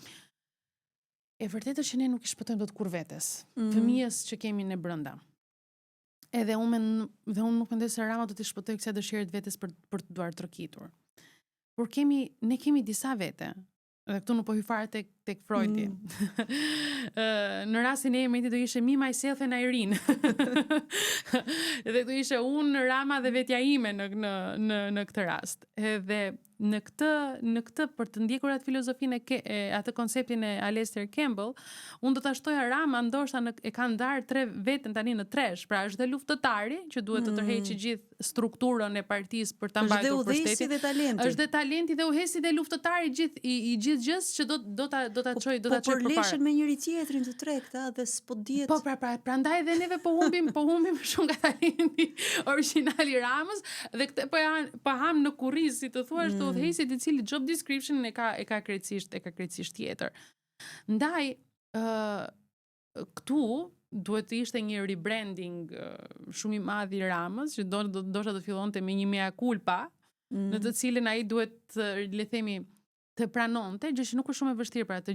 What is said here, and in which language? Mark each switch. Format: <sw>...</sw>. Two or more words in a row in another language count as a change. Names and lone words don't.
<sq>E vërtetë është që ne nuk i shpëtojmë dot kur vetes, fëmijës që kemi ne brenda. Edhe unë nuk mendoj se Rama do të shpëtojë kësaj dëshirë të vetes për të duar trokitur. Por ne kemi disa vete. Dhe këtu nuk po hy fare tek Freudi. Në rastin e emrit do ishte me,</sq> <en>myself and Irene.</en> <sq>Dhe do ishte unë, Rama dhe vetja ime në këtë rast. Edhe në këtë për të ndjekur atë filozofinë e atë konceptin e Aleister Campbell, unë do ta shtoja Rama ndoshta e ka ndarë 3 veten tani në 3, pra është dhe luftëtari që duhet të tërheqë gjithë strukturën e partisë për ta mbajtur pushtetin. Është dhe talenti dhe uhesi dhe luftëtari i gjithë gjës që do ta çojë përpara. Po përleshen me njëri tjetrin të tregta dhe s'po dihet. Po prandaj edhe neve po humbim shumë nga talenti origjinal i Ramës dhe këtë po ham në kurriz, si të thuash, të udhëheqësit i cili</sq> <en>job description</en> <sq>e ka krejtësisht tjetër. Ndaj këtu duhet të ishte një rebranding shumë i madh i Ramës, që ndoshta do fillonte me një</sq> <la>mea culpa,</la> <sq>në të cilin ai duhet le themi të pranonte, gjë që nuk është shumë e vështirë për atë.</sq>